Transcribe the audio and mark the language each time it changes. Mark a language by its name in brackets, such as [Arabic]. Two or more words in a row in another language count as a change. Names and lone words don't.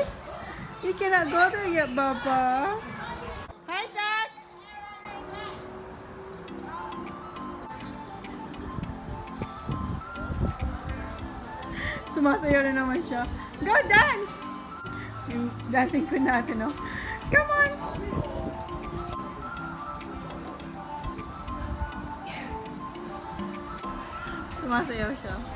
[English] You cannot go there yet, Baba. Hi, Zach. [Filipino] Sumasayaw na naman siya. [English] Go dance! [Filipino] Yung [English] dancing queen [Filipino] natin, no? [English] Come on! [Filipino] Sumasayaw siya.